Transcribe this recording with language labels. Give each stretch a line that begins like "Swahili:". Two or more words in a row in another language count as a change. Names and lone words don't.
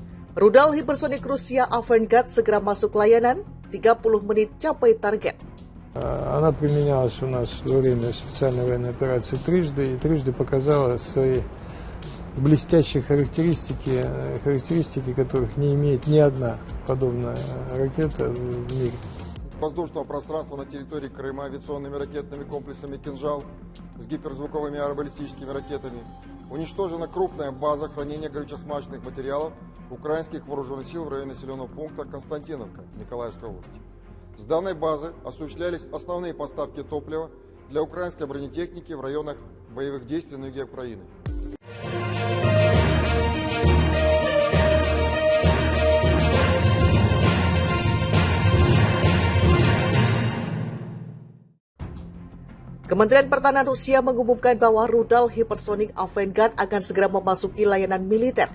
Indonesian: Rudal hipersonik Rusia Avangard segera masuk layanan, 30 menit capai target.
Russian: Она применялась у нас во время специальной военной операции трижды, и трижды показала свои блестящие характеристики, которых не имеет ни одна подобная ракета в мире. Воздушного пространства на территории Крыма авиационными ракетными комплексами «Кинжал» с гиперзвуковыми аэробаллистическими ракетами уничтожена крупная база хранения горюче-смазочных материалов украинских вооруженных сил в районе населенного пункта Константиновка Николаевской области. С данной базы осуществлялись основные поставки топлива для украинской бронетехники в районах боевых действий на юге Украины.
Indonesian: Kementerian Pertahanan Rusia mengumumkan bahwa rudal hipersonik Avangard akan segera memasuki layanan militer.